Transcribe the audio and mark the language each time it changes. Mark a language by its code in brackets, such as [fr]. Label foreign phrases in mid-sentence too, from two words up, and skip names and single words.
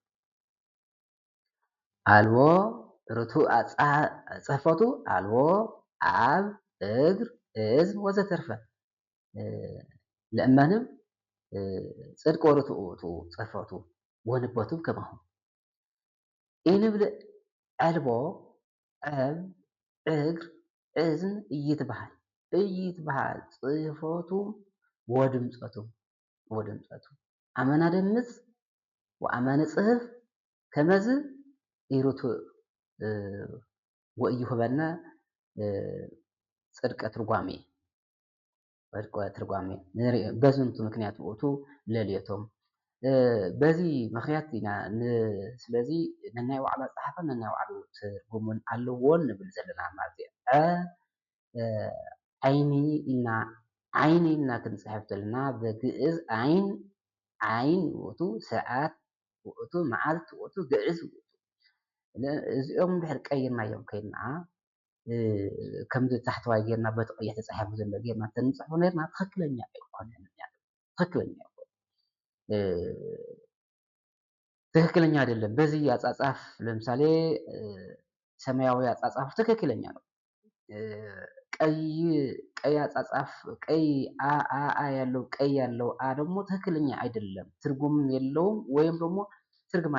[gez] አልቦ ርቱዕ ጽሕፈቱ አልቦ አብ እግር እዝን ወዘተርፈ ለእመንም ጽድቅ ወርቱዕ ውእቱ ጽሕፈቱ ወንበቱ ከማሁ ኢንብል አልቦ አብ እግር እዝን እይትበሃል ጽሕፈቱ ወድምፀቱ አመና ደምፅ ወአመነ ጽሕፍ ከመዝ ኢርቱዕ ወኢይሁበነ ጽድቀ ትርጓሜ በዝንቱ ምክንያት ውእቱ ለልየቶም [am] በዚህ ምክንያት [ti] ኢና ስለዚ ነናይ ባዕሉ ኣፀሓሕፋን ነናይ ባዕሉ ትርጉሙን ኣለዎን ንብል ዘለና ማለት እዩ። ዓይኒ ኢልና ክንፅሕፍ ከለና በግዕዝ [gez] ዓይን ውእቱ ሰዓት ውእቱ መዓልቲ ውእቱ ግዕዝ ውእቱ [ti] እዚኦም ድሕሪ ቀይርናዮም ከይድና ከምዚ ታሕተዋይ ጌርና በቲ ቀይሕ ተፃሒፉ ዘሎ ጌርና እንተንፅሖ ነርና ትክክለኛ ኣይኮነን [am] ትክክለኛ አይደለም። በዚህ አጻጻፍ ለምሳሌ ሰማያዊ አጻጻፍ ትክክለኛ ነው። ቀይ አጻጻፍ ቀይ አ ያለው ቀይ ያለው አ ደግሞ ትክክለኛ አይደለም፣ ትርጉም የለውም ወይም ደግሞ ትርጉም